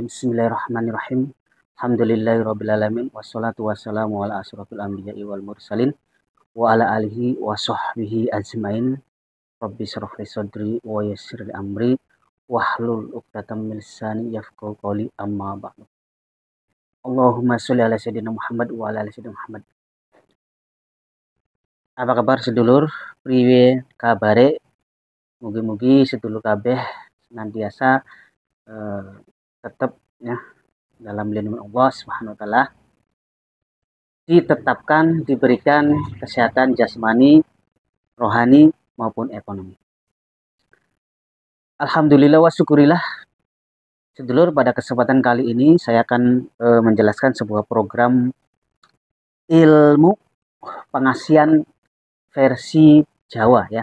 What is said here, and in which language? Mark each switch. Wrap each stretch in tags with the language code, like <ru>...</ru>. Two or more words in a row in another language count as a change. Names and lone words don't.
<ar>بسم الله الرحمن الرحيم. الحمد لله رب العالمين والصلاة والسلام على أشرف الأنبياء والمرسلين وعلى آله وصحبه أجمعين. رب اشرح لي صدري ويسر لي أمري واحلل عقدة من لساني يفقهوا قولي أما بعد. اللهم صل على سيدنا محمد وعلى آل سيدنا محمد wa ala ali sayyidina Muhammad.</ar> <id>Apa kabar</id> <jv>sedulur? Priwe kabare? Mugi-mugi sedulur kabeh</jv> <id>senantiasa tetap ya dalam lindungan Allah</id> <ar>سبحانه وتعالى,</ar> <id>ditetapkan diberikan kesehatan jasmani, rohani maupun ekonomi.</id> <ar>الحمد لله وشكرا لله</ar> <id>sedulur, pada kesempatan kali ini saya akan menjelaskan sebuah program ilmu pengasihan versi Jawa ya.</id>